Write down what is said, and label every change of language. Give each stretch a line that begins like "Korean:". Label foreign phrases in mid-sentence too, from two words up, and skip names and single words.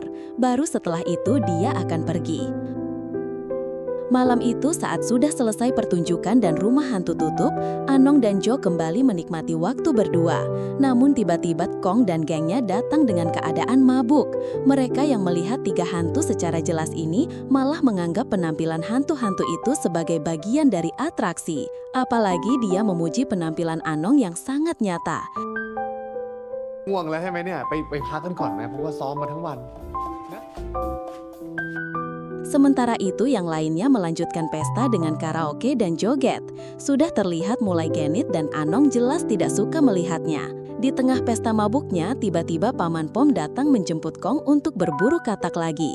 Indonesian: Baru setelah itu dia akan pergi. Malam itu saat sudah selesai pertunjukan dan rumah hantu tutup, Anong dan Joe kembali menikmati waktu berdua. Namun tiba-tiba Kong dan gengnya datang dengan keadaan mabuk. Mereka yang melihat 3 hantu secara jelas ini malah menganggap penampilan hantu-hantu itu sebagai bagian dari atraksi. Apalagi dia memuji penampilan Anong yang sangat nyata.
Thai: ง่วงแล้วใช่ไหมเนี่ยไปพักกันก่อนไหมเพราะว่าซ้อมมาทั้งวัน
Indonesian: Sementara itu yang lainnya melanjutkan pesta dengan karaoke dan joget. Sudah terlihat mulai genit dan Anong jelas tidak suka melihatnya. Di tengah pesta mabuknya, tiba-tiba Paman Pom datang menjemput Kong untuk berburu katak lagi.